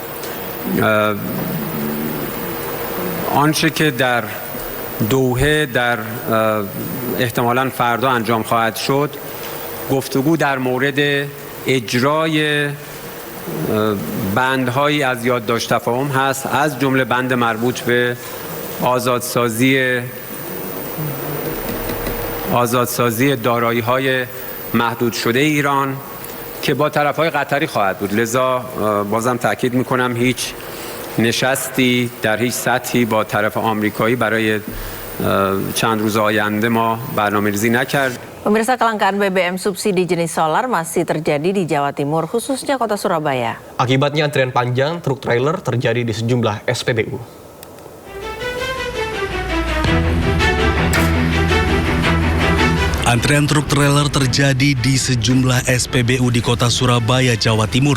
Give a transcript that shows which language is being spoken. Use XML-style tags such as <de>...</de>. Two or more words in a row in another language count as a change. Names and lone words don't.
<fa>آنچه که در دوحه در احتمالاً فردا انجام خواهد شد، گفتگو در مورد اجرای بندهایی از یادداشت تفاهم هست، از جمله بند مربوط به آزادسازی دارایی‌های محدود شده ایران که با طرف‌های قطری خواهد بود. لذا بازم تاکید می‌کنم هیچ نشستی در هیچ سطحی با طرف آمریکایی برای چند روز آینده ما برنامه‌ریزی نکرد.</fa> <id>Pemirsa, kelangkaan BBM subsidi jenis solar masih terjadi di Jawa Timur, khususnya kota Surabaya. Akibatnya antrian panjang truk trailer terjadi di sejumlah SPBU. Antrian truk trailer terjadi di sejumlah SPBU di kota Surabaya, Jawa Timur.</id>